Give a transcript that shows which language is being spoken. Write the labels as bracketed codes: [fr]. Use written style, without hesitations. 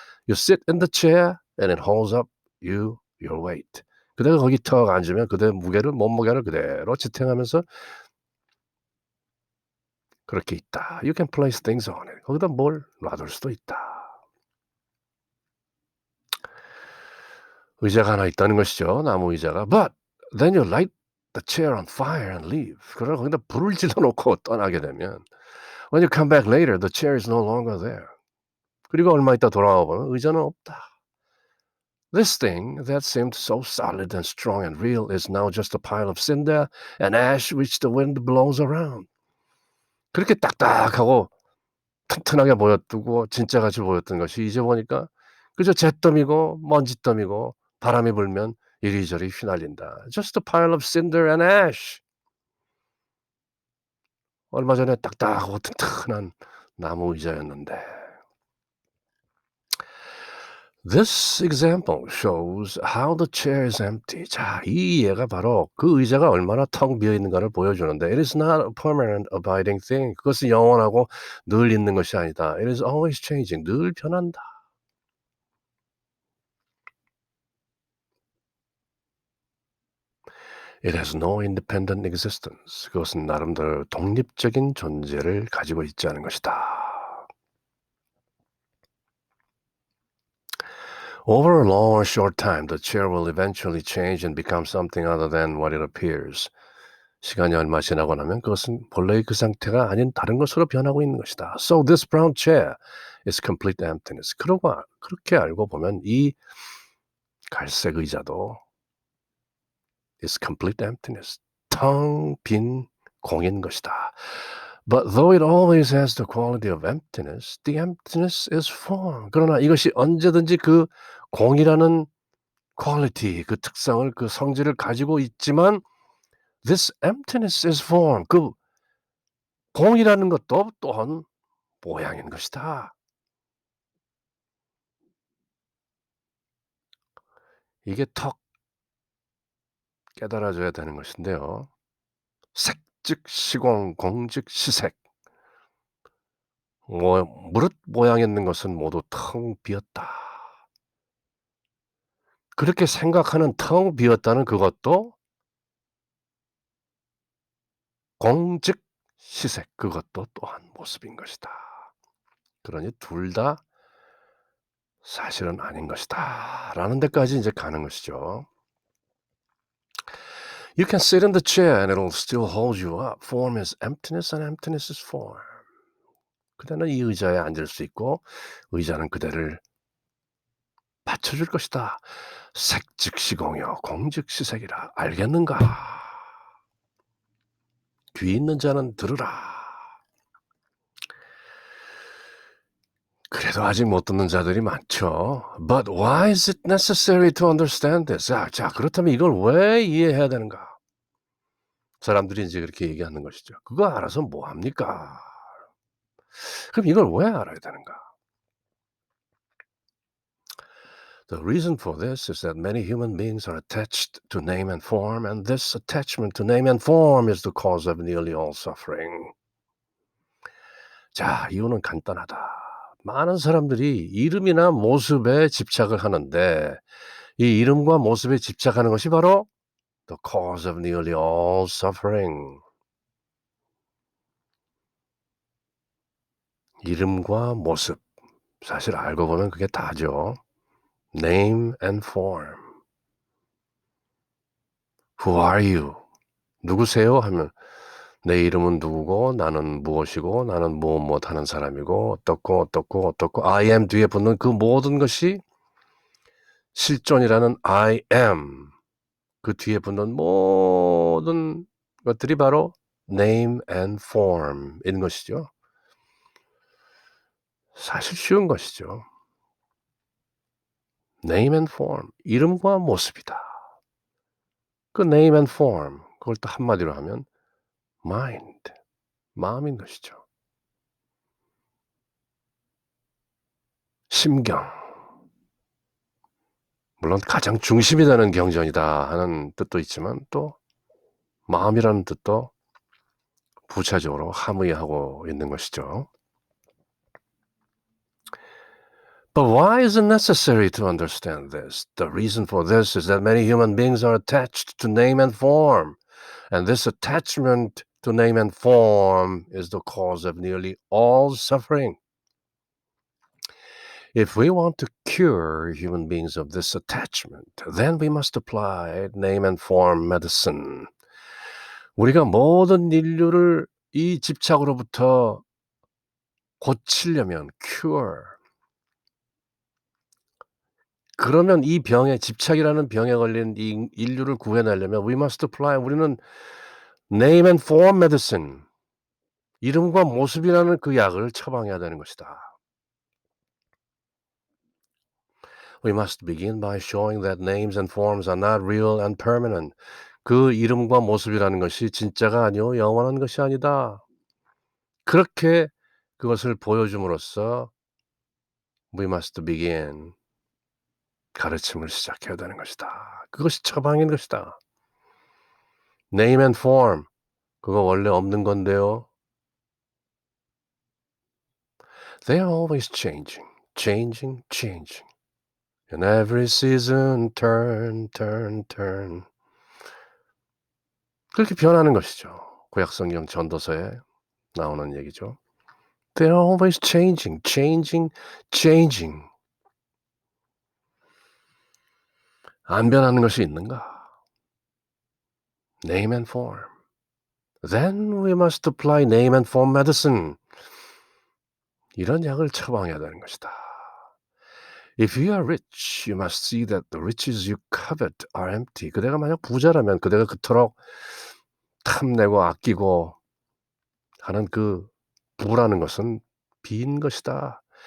[en] You sit in the chair and it holds up your weight. [ko] 그대가 거기 턱 앉으면 그대의 무게를 몸무게를 그대로 지탱하면서 그렇게 있다. [en] You can place things on it. [ko] 거기다 뭘 놔둘 수도 있다. 의자가 하나 있다는 것이죠. 나무 의자가. [en] But then you light the chair on fire and leave. [ko] 그러나 거기다 불을 질러 놓고 떠나게 되면 [en] when you come back later, the chair is no longer there. [ko] 그리고 얼마 있다 돌아와 보면 의자는 없다. [en] This thing that seemed so solid and strong and real is now just a pile of cinder and ash which the wind blows around. [ko] 그렇게 딱딱하고 튼튼하게 보였고 진짜같이 보였던 것이 이제 보니까 그저 잿더미고 먼지더미고 바람이 불면 이리저리 휘날린다. [en] Just a pile of cinder and ash. [ko] 얼마 전에 딱딱하고 튼튼한 나무 의자였는데. [en] This example shows how the chair is empty. [ko] 자, 이 예가 바로 그 의자가 얼마나 텅 비어 있는가를 보여주는데 [en] it is not a permanent abiding thing. [ko] 그것은 영원하고 늘 있는 것이 아니다. [en] It is always changing. [ko] 늘 변한다. [en] It has no independent existence. [ko] 그것은 나름대로 독립적인 존재를 가지고 있지 않은 것이다. [en] Over a long or short time, the chair will eventually change and become something other than what it appears. [ko] 시간이 얼마 지나고 나면 그것은 본래의 그 상태가 아닌 다른 것으로 변하고 있는 것이다. [en] So this brown chair is complete emptiness. [ko] 그렇게 알고 보면 이 갈색 의자도 [en] is complete emptiness. [ko] 텅 빈 공인 것이다. [en] But though it always has the quality of emptiness, the emptiness is form. [ko] 그러나 이것이 언제든지 그 공이라는 quality, 그 특성을, 그 성질을 가지고 있지만 [en] this emptiness is form. [ko] 그 공이라는 것도 또한 모양인 것이다. 이게 턱 깨달아져야 되는 것인데요. 색즉 시공, 공즉 시색. 무릇 모양 있는 것은 모두 텅 비었다. 그렇게 생각하는 텅 비었다는 그것도 공즉 시색 그것도 또한 모습인 것이다. 그러니 둘 다 사실은 아닌 것이다. 라는 데까지 이제 가는 것이죠. [en] You can sit in the chair and it'll still hold you up. Form is emptiness and emptiness is form. [ko] 그대는 이 의자에 앉을 수 있고 의자는 그대를 받쳐줄 것이다. 색즉 시공이요 공즉 시색이라. 알겠는가? 귀 있는 자는 들으라. 그래도 아직 못 듣는 자들이 많죠. [en] But why is it necessary to understand this? [ko] 자, 그렇다면 이걸 왜 이해해야 되는가? 사람들이 이제 그렇게 얘기하는 것이죠. 그거 알아서 뭐 합니까? 그럼 이걸 왜 알아야 되는가? [en] The reason for this is that many human beings are attached to name and form, and this attachment to name and form is the cause of nearly all suffering. [ko] 자, 이유는 간단하다. 많은 사람들이 이름이나 모습에 집착을 하는데 이 이름과 모습에 집착하는 것이 바로 [en] the cause of nearly all suffering. [ko] 이름과 모습. 사실 알고 보면 그게 다죠. [en] Name and form. Who are you? [ko] 누구세요? 하면 내 이름은 누구고 나는 무엇이고 나는 무엇 하는 사람이고 어떻고 I am 뒤에 붙는 그 모든 것이 실존이라는 I am 그 뒤에 붙는 모든 것들이 바로 name and form인 것이죠. 사실 쉬운 것이죠. name and form, 이름과 모습이다. 그 name and form, 그걸 또 한마디로 하면 mind, 마음인 것이죠. 음. 심경, 물론 가장 중심이 되는 경전이다 하는 뜻도 있지만 또 마음이라는 뜻도 부차적으로 함의하고 있는 것이죠. [en] But why is it necessary to understand this? The reason for this is that many human beings are attached to name and form, and this attachment to name and form is the cause of nearly all suffering. If we want to cure human beings of this attachment, then we must apply name and form medicine. [ko] 우리가 모든 인류를 이 집착으로부터 고치려면 cure. 그러면 이 병에 집착이라는 병에 걸린 이 인류를 구해내려면 [en] we must apply [ko] 우리는 [en] name and form medicine [ko] 이름과 모습이라는 그 약을 처방해야 되는 것이다. [en] We must begin by showing that names and forms are not real and permanent. [ko] 그 이름과 모습이라는 것이 진짜가 아니요 영원한 것이 아니다. 그렇게 그것을 보여줌으로써 [en] we must begin [ko] 가르침을 시작해야 되는 것이다. 그것이 처방인 것이다. Name and form 그거 원래 없는 건데요. [en] They are always changing, changing, changing. In every season, turn, turn, turn. [ko] 그렇게 변하는 것이죠. 구약성경 전도서에 나오는 얘기죠. [en] They are always changing, changing, changing. [ko] 안 변하는 것이 있는가? Name and form. [en] Then we must apply name and form medicine. [ko] 이런 약을 처방해야 되는 것이다. [en] If you are rich, you must see that the riches you covet are empty. [ko] 그대가 만약 부자라면 그대가 그토록 탐내고 아끼고 하는 그 부라는 것은 빈 것이다.